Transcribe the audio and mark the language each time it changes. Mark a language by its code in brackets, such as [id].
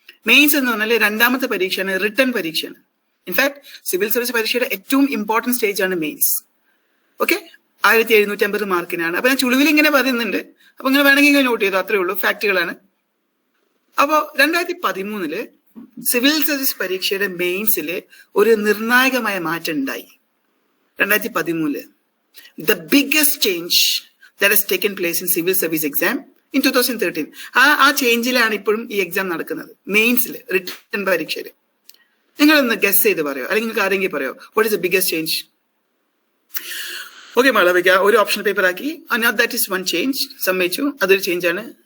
[ml] Mains എന്ന് പറഞ്ഞാൽ രണ്ടാമത്തെ പരീക്ഷയാണ്, റിട്ടേൺ പരീക്ഷയാണ്. ഇൻഫാക്ട് സിവിൽ സർവീസ് പരീക്ഷയുടെ ഏറ്റവും ഇമ്പോർട്ടന്റ് സ്റ്റേജ് ആണ് മെയിൻസ്. ഓക്കെ, 1750 മാർക്കിനാണ്. അപ്പൊ ഞാൻ ചുളിവിൽ ഇങ്ങനെ പറയുന്നുണ്ട്, അപ്പൊ നിങ്ങൾ വേണമെങ്കിൽ നോട്ട് ചെയ്തു, അത്രേ ഉള്ളൂ, ഫാക്ടുകളാണ്. അപ്പോ 2013 സിവിൽ സർവീസ് പരീക്ഷയുടെ മെയിൻസിൽ ഒരു നിർണായകമായ മാറ്റം ഉണ്ടായി. [en] 2013 the biggest change that has taken place in civil service exam in 2013. [ml] ആ ചേഞ്ചിലാണ് ഇപ്പോഴും ഈ എക്സാം നടക്കുന്നത്, മെയിൻസിൽ, റിട്ടേൺ പരീക്ഷയിൽ. നിങ്ങളൊന്ന് ഗസ് ചെയ്ത് പറയോ, അല്ലെങ്കിൽ നിങ്ങൾക്ക് ആരെങ്കിലും പറയോ [en] What is the biggest change? [ml] Okay Malavika, ഒരു ഓപ്ഷൻ പേപ്പർ ആക്കി. [en] that is one change, [ml] സമ്മതിച്ചു, അതൊരു ചേഞ്ച് ആണ്.